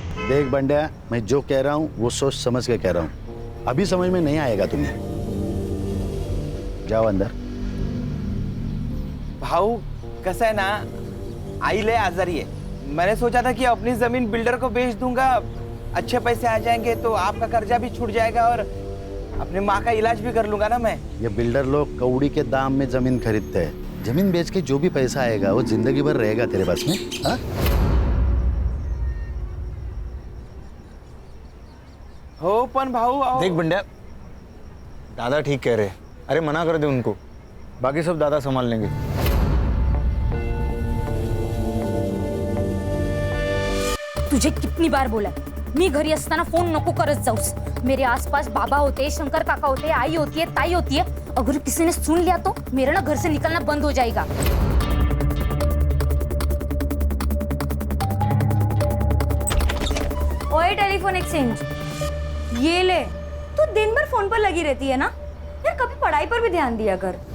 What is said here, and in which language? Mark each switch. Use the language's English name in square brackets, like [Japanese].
[Hindi] देख बंड्या, मैं जो कह रहा हूँ वो सोच समझ के कह रहा हूँ। अभी समझ में नहीं आएगा तुम्हें। जाओ अंदर। [Marathi] भाऊ कसं आहे ना, आई ले आजारी है। [Hindi] मैंने सोचा था कि अपनी जमीन बिल्डर को बेच दूंगा, अच्छे पैसे आ जाएंगे तो आपका कर्जा भी छूट जाएगा और अपनी माँ का इलाज भी कर लूंगा ना मैं। ये बिल्डर लोग कौड़ी के दाम में जमीन खरीदते हैं। जमीन बेच के जो भी पैसा आएगा वो जिंदगी भर रहेगा तेरे पास में। हाँ? [Marathi] हो पण भाऊ [Hindi] देख बंड्या, दादा ठीक कह रहे हैं। अरे मना कर दे उनको, बाकी सब दादा संभाल लेंगे। तुझे कितनी बार बोला [Marathi] मी घरी असताना फोन नको करत जाऊस। [Hindi] मेरे आसपास बाबा होते, शंकर काका होते, आई होती है, ताई होती है। अगर किसी ने सुन लिया तो मेरा ना घर से निकलना बंद हो जाएगा। ओए टेलीफोन एक्सचेंज, ये ले। तू दिन भर फोन पर लगी रहती है ना यार, कभी पढ़ाई पर भी ध्यान दिया कर।